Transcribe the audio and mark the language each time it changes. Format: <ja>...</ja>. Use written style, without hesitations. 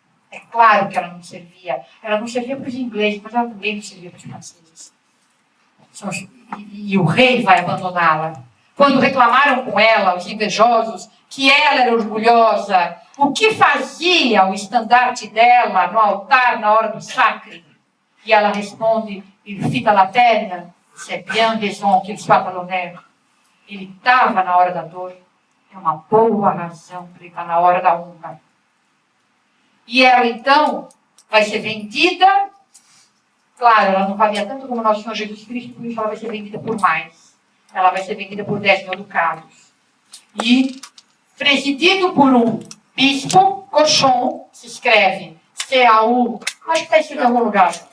<pt>É claro que ela não servia. Ela não servia para os ingleses, mas ela também não servia para os franceses. E o rei vai abandoná-la. Quando reclamaram com ela, os invejosos, que ela era orgulhosa, o que fazia o estandarte dela no altar na hora do sacre?</pt> <fr>E ela responde, il fit à la peine, c'est bien raison qu'il soit à l'honneur.</fr> <pt>Ele estava na hora da dor. É uma boa razão para ele estar na hora da honra. E ela, então, vai ser vendida. Claro, ela não valia tanto como nosso Senhor Jesus Cristo, por isso ela vai ser vendida por mais. Ela vai ser vendida por 10.000 ducados. E, presidido por um bispo, Cochon, se escreve C-A-U, acho que está escrito em algum lugar.</pt>